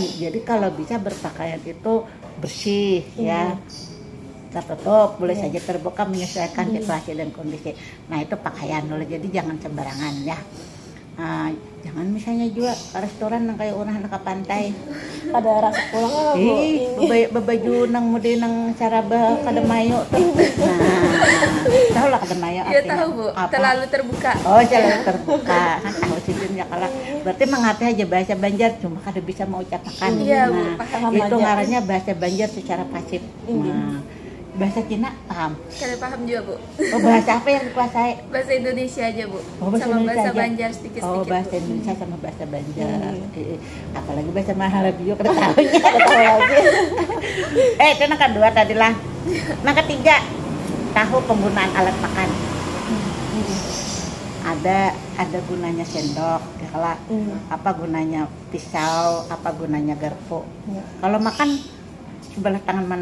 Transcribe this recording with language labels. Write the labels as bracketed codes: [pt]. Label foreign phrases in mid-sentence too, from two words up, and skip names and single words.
[id] Jadi kalau bisa berpakaian itu bersih ya. Tertutup, boleh saja terbuka menyesuaikan situasi dan kondisi. Nah itu pakaian dulu, jadi jangan sembarangan ya. Jangan misalnya juga ke restoran yang kayak orang ke pantai. Ada rasa pulang lah Bu. [bjn] Bebaju nang mudi nang caraba kada mayo tuh. Nah, tahu lah kada mayo [id] Ya tahu Bu, terlalu terbuka. Oh, terlalu terbuka. Kan tahu sih ya kalau berarti mengerti aja bahasa Banjar cuma kada bisa mengucapkan. Iya, Bu, Nah, itu ngarannya bahasa Banjar secara pasif. Nah, bahasa Cina paham? Kada paham juga Bu. Oh, bahasa apa yang dikuasai? Bahasa Indonesia aja Bu. Oh, bahasa sama Indonesia bahasa aja. Banjar sedikit-sedikit. Oh, bahasa Bu. Indonesia sama bahasa Banjar. Apalagi bahasa Mahalabio kada tahunya. Itu yang kedua tadi lah. Nah, ketiga, tahu penggunaan alat makan. Ada gunanya sendok, ya kalau apa gunanya pisau, apa gunanya garpu. Kalau makan sebelah tangan mana?